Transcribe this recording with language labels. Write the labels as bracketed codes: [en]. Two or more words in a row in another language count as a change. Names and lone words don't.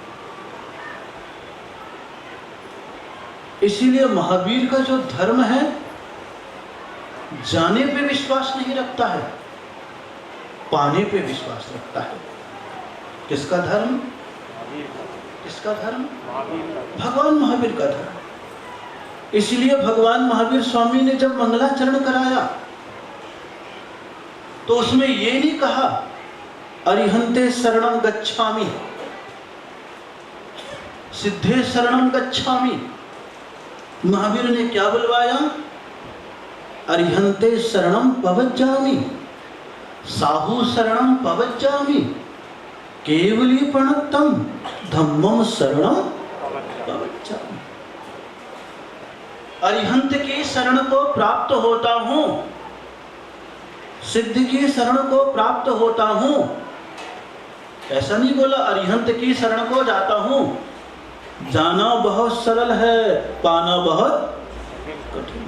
[hi] इसीलिए महावीर का जो धर्म है जाने पे विश्वास नहीं रखता है, पाने पे विश्वास रखता है। किसका धर्म? किसका धर्म? भगवान महावीर का धर्म। इसलिए भगवान महावीर स्वामी ने जब मंगलाचरण कराया तो उसमें ये नहीं कहा [pra] अरिहंते शरणं गच्छामि, सिद्धे शरणं गच्छामि। [hi] महावीर ने क्या बुलवाया? [pra] अरिहंते शरणं पवज्जामि, साहू शरणं पवज्जामि, केवली प्रणतम धम्मं शरणं पवज्जामि। [hi] अरिहंत की शरण को प्राप्त होता हूं, सिद्ध की शरण को प्राप्त होता हूं। ऐसा नहीं बोला अरिहंत की शरण को जाता हूं। जाना बहुत सरल है, पाना बहुत कठिन।